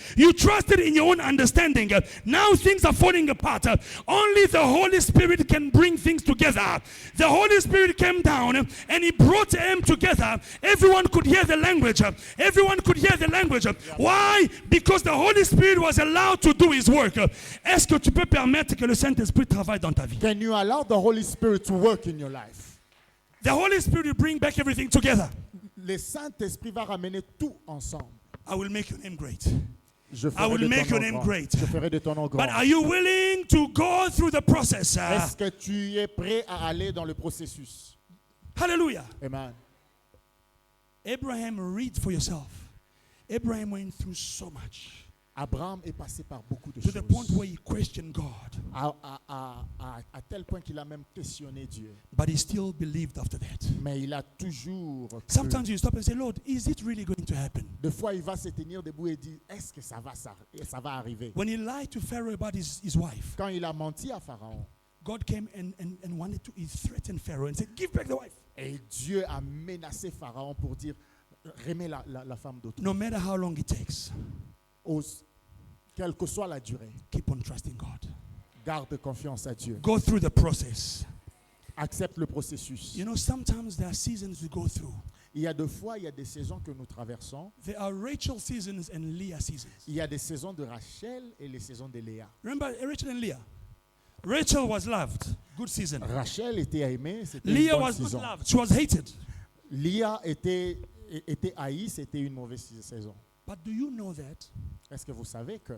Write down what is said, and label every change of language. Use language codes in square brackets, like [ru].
[en] You trusted in your own understanding. Now things are falling apart. Only the Holy Spirit can bring things together. The Holy Spirit came down and he brought them together. Everyone could hear the language. Everyone could hear the language. Yeah. Why? Because the Holy Spirit was allowed to do his work. [fr] Est-ce que tu peux permettre que le Saint-Esprit travaille dans ta vie? [en] Can you allow the Holy Spirit to work in your life? The Holy Spirit will bring back everything together. [fr] Le Saint-Esprit va ramener tout ensemble. [en] I will make your name great. I will make your name great. [fr] Je ferai de ton nom grand. [en] But are you willing to go through the process? [fr] Est-ce que tu es prêt à aller dans le processus? [en] Hallelujah. Amen. Abraham, read for yourself. Abraham went through so much. [fr] Abraham est passé par beaucoup de [en] To [fr] choses. [en] the point where he questioned God. [fr] À tel point qu'il a même questionné Dieu. [en] But he still believed after that. [fr] Mais il a toujours cru. [en] Sometimes you stop and say, Lord, is it really going to happen? [fr] Des fois, il va se tenir debout et dire, est-ce que ça va arriver? [en] When he lied to Pharaoh about his wife, [fr] Quand il a menti à Pharaon, [en] God came and wanted to, he threatened Pharaoh and said, give back the wife. [fr] et Dieu a menacé Pharaon pour dire, remets la femme d'autrui. [en] No matter how long it takes, [fr] Quelle que soit la durée, [en] keep on trusting God. [fr] garde confiance à Dieu. [en] Go through the process. [fr] Accepte le processus. [en] You know, sometimes there are seasons we go through. [fr] Il y a des fois, il y a des saisons que nous traversons. [en] There are Rachel seasons and Leah seasons. [fr] Il y a des saisons de Rachel et les saisons de Léa. [en] Remember Rachel and Leah? Rachel was loved. Good season. [fr] Rachel était aimée, c'était une [en] Leah [fr] bonne [en] was not [fr] saison. [en] loved. She was hated. [fr] Léa était haïe, c'était une mauvaise saison. [en] But do you know that [fr] Est-ce que vous savez que